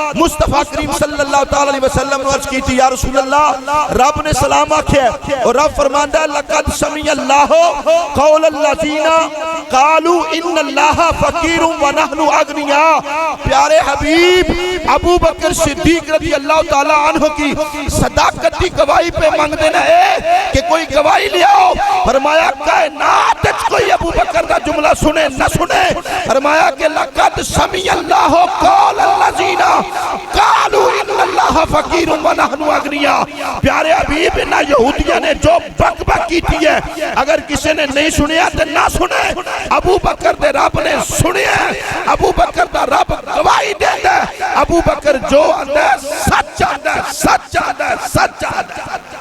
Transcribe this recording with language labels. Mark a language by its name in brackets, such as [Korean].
[Punjabi] مصطفیٰ کریم صلی اللہ تعالی علیہ وسلم نے عرض کی تھی یا رسول اللہ رب نے سلام آکھیا، اور رب فرماندا [Arabic] لقد سمع اللہ قول الذین قالوا ان اللہ فقیر و نحن اغنیاء۔ [Punjabi] پیارے حبیب ابو بکر صدیق رضی اللہ تعالی عنہ کی صداقت صداقت دی گواہی پہ منگ دینا ہے کہ کوئی گواہی لے آؤ. فرمایا کائنات کوئی ابو بکر دا جملہ سنے نہ سنے. فرمایا کہ [Arabic] لقد سمع اللہ قول الذین قالوا ان اللہ فقیر و نحن اغنیاء. [Punjabi] پیارے حبیب نہ یہودیاں نے جو بک بک کی تھی ہے, اگر کسی نے نہیں سنیا تو نہ سنے. ابو بکر دے رب نے سنیا, ابو بکر دا رب گواہی دے دے. ابو بکر جو آدھا ہے سچ آدھا ہے, سچ آدھا ہے, سچ آدھا ہے.